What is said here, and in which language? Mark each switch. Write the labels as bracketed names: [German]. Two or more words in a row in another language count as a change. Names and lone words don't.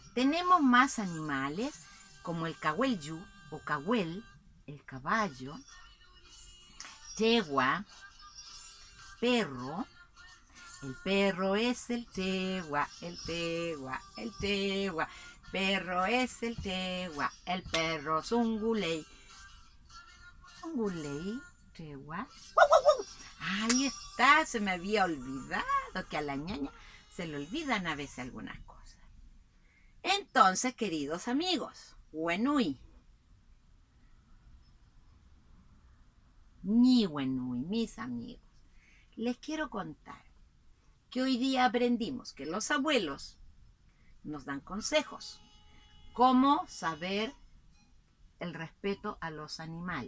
[Spanish] Tenemos más animales como el cahuelyu o cahuel, el caballo, yegua, perro. El perro es el tegua, el tegua, el tegua. Perro es el tegua, el perro zunguley. [Mapuche] Zunguley, tegua. [Spanish] Ahí está, se me había olvidado que a la ñaña se le olvidan a veces algunas cosas. Entonces, queridos amigos, [Mapuche] Wenui, ni Wenui, [Spanish] mis amigos, les quiero contar que hoy día aprendimos que los abuelos nos dan consejos, cómo saber el respeto a los animales.